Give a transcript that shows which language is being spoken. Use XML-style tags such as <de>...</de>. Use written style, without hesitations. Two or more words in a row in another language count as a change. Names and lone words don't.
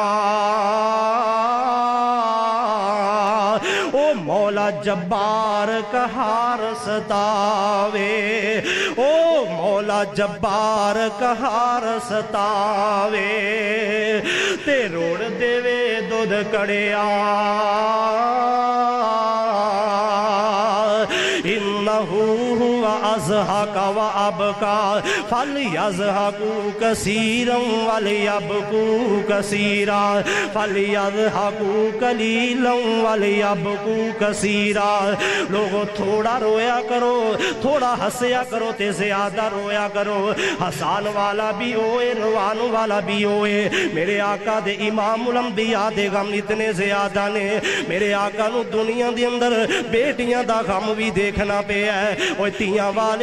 <pa>او مولا جبار قہار ستاوے او مولا جبار قہار ستاوے تے روڑ دیوے دودھ کڑیا</pa> <ar>إنه هو أضحك و أبكى فليضحكوا كثيرا وليبكوا كثيرا فليضحكوا قليلا وليبكوا كثيرا</ar> <pa>لوگوں تھوڑا رویا کرو تھوڑا ہنسیا کرو تے زیادہ رویا کرو ہسان والا بھی ہوئے روان والا بھی ہوئے میرے آقا دے</pa> <ar>إمام الأنبياء</ar> <pa>دے غم اتنے زیادہ نے میرے آقا نوں دنیا دے اندر بیٹیاں دا غم بھی دیکھنا پیا اوئے تیاں والے</pa>